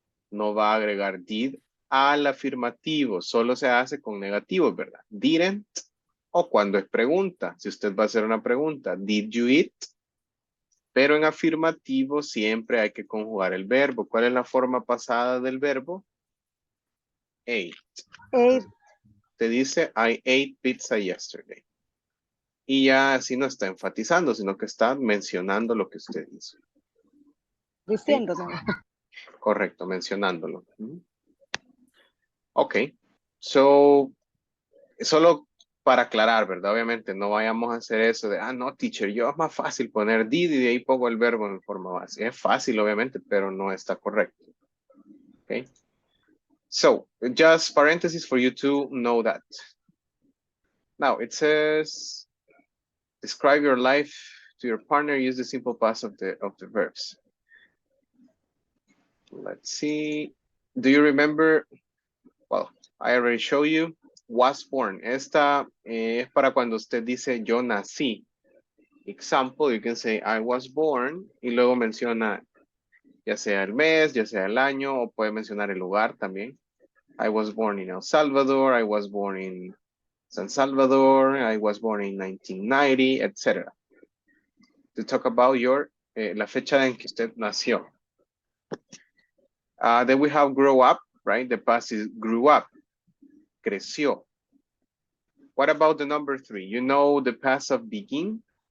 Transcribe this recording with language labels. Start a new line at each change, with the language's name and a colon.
Spanish: No va a agregar did al afirmativo. Solo se hace con negativos, ¿verdad? Didn't o cuando es pregunta. Si usted va a hacer una pregunta,
English: did you eat?
Spanish: Pero en afirmativo siempre hay que conjugar el verbo. ¿Cuál es la forma pasada del verbo?
English: Ate. Ate.
Spanish: Te dice,
English: I ate pizza yesterday.
Spanish: Y ya así no está enfatizando, sino que está mencionando lo que usted hizo. Diciéndolo. Correcto, mencionándolo. Ok. So, solo para aclarar, ¿verdad? Obviamente no vayamos a hacer eso de, no, teacher, yo es más fácil poner did y de ahí pongo el verbo en forma básica. Es fácil, obviamente, pero no está correcto. Ok.
English: So, just parentheses for you to know that. Now, it says, describe your life to your partner, use the simple past of the verbs. Let's see. Do you remember? Well, I already showed you. Was born.
Spanish: Esta es para cuando usted dice yo nací.
English: Example, you can say I was born
Spanish: y luego menciona ya sea el mes, ya sea el año o puede mencionar el lugar también.
English: I was born in El Salvador. I was born in San Salvador. I was born in 1990, etc. To talk about your
Spanish: la fecha en que usted nació.
English: Then we have grow up, right? The past is grew up. Creció. What about the number 3? You know the past of begin?